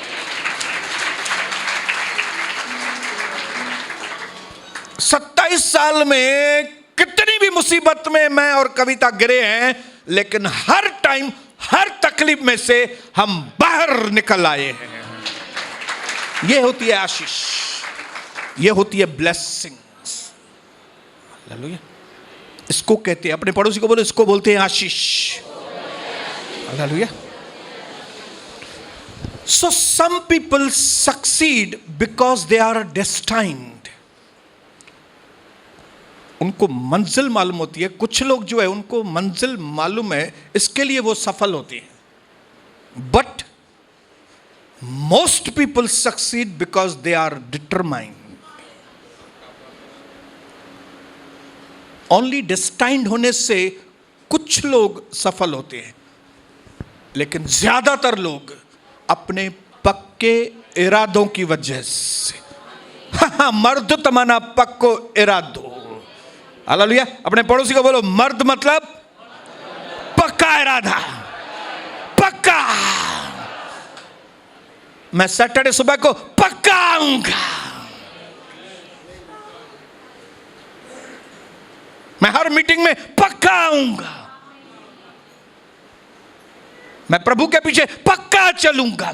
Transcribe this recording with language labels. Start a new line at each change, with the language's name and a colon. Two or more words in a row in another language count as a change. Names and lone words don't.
Hindi: 27 साल में कितनी भी मुसीबत में मैं और कविता गिरे हैं, लेकिन हर टाइम हर तकलीफ में से हम बाहर निकल आए हैं। यह होती है आशीष, यह होती है ब्लेसिंग्स। हालेलुया। इसको कहते हैं, अपने पड़ोसी को बोलो, इसको बोलते हैं आशीष। हालेलुया।
English: So some people succeed because they are destined.
Hindi: उनको मंजिल मालूम होती है। कुछ लोग जो है उनको मंजिल मालूम है, इसके लिए वो सफल होते हैं।
English: But most people succeed because they are determined. only destined
Hindi: होने से कुछ लोग सफल होते हैं, लेकिन ज्यादातर लोग अपने पक्के इरादों की वजह से,
Sindhi: मर्द तमन्ना पक्को इरादो।
Hindi: हालेलुया। अपने पड़ोसी को बोलो, मर्द मतलब पक्का इरादा, पक्का। मैं सैटरडे सुबह को पक्का आऊंगा, मैं हर मीटिंग में पक्का आऊंगा, मैं प्रभु के पीछे पक्का चलूंगा।